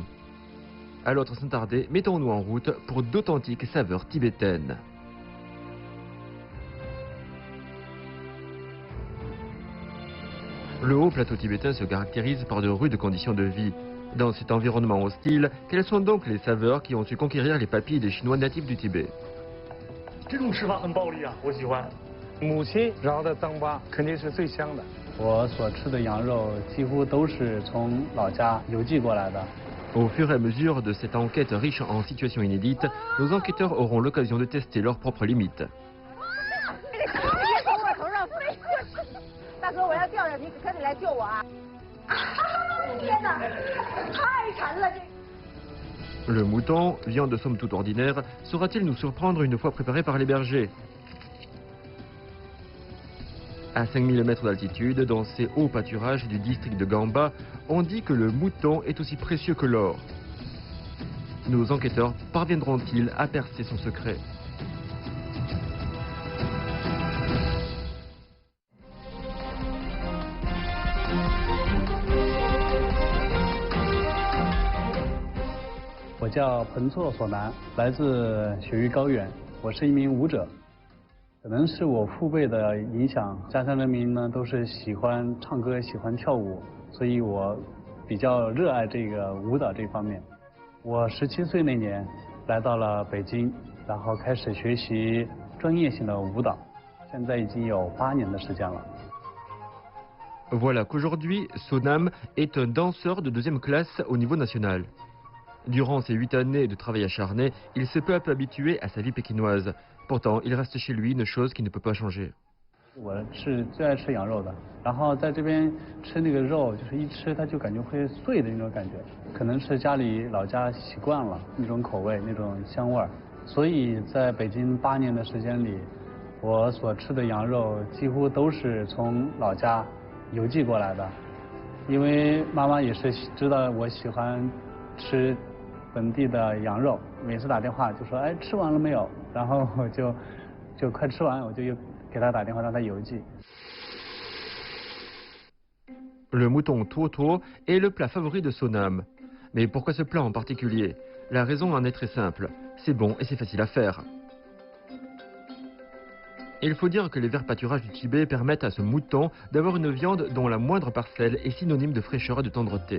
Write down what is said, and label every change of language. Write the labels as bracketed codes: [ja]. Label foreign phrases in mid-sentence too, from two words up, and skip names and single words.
[fr] À l'autre sans tarder, mettons-nous en route pour d'authentiques saveurs tibétaines. Le haut plateau tibétain se caractérise par de rudes conditions de vie. Dans cet environnement hostile, quelles sont donc les saveurs qui ont su conquérir les papilles des Chinois natifs du Tibet? [zh] 这种吃法很暴力啊，我喜欢。母亲熬的糌粑肯定是最香的。我所吃的羊肉几乎都是从老家邮寄过来的。 [fr] Au fur et à mesure de cette enquête riche en situations inédites, nos enquêteurs auront l'occasion de tester leurs propres limites. [zh] 别从我头上飞过去！大哥，我要掉下去，可得来救我啊！天哪，太沉了这。 [fr] Le mouton, viande somme toute ordinaire, saura-t-il nous surprendre une fois préparé par les bergers? À 5000 mètres d'altitude, dans ces hauts pâturages du district de Gamba, on dit que le mouton est aussi précieux que l'or. Nos enquêteurs parviendront-ils à percer son secret? [zh] Je 我叫彭措索南，来自雪域高原，我是一名舞者。可能是我父辈的影响，家乡人民呢都是喜欢唱歌、喜欢跳舞，所以我比较热爱这个舞蹈这方面。我17岁那年来到了北京，然后开始学习专业性的舞蹈，现在已经有8年的时间了。 [fr] Voilà qu'aujourd'hui, Sonam est un danseur de 2e classe au niveau national. Durant ses 8 années de travail acharné, il s'est peu à peu habitué à sa vie pékinoise. Pourtant, il reste chez lui une chose qui ne peut pas changer. [zh] 我是最爱吃羊肉的，然后在这边吃那个肉，就是一吃它就感觉会碎的那种感觉，可能是家里老家习惯了那种口味、那种香味儿，所以在北京8年的时间里，我所吃的羊肉几乎都是从老家邮寄过来的，因为妈妈也是知道我喜欢吃本地的羊肉，每次打电话就说哎吃完了没有，然后我就快吃完，我就又给他打电话让他邮寄。 [fr] Le mouton Tuotuo est le plat favori de Sonam. Mais pourquoi ce plat en particulier? La raison en est très simple. C'est bon et c'est facile à faire. Il faut dire que les verts pâturages du Tibet permettent à ce mouton d'avoir une viande dont la moindre parcelle est synonyme de fraîcheur et de tendreté.